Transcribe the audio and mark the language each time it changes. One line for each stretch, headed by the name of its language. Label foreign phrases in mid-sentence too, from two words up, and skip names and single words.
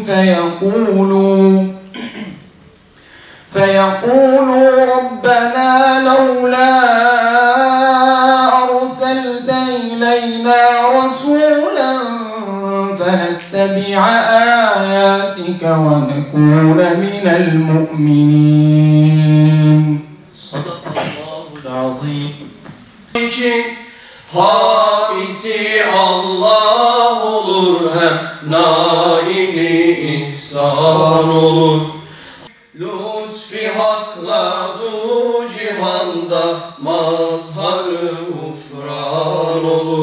Arabic: فيقولوا ربنا لولا أرسلت إلينا رسولا فنتبع آياتك ونكون من المؤمنين. صدق الله العظيم.
Turkish: Hamisi Allah olur, hem naili ihsan olur. Lütfi hakla du cihanda mazhar-ı ufran olur.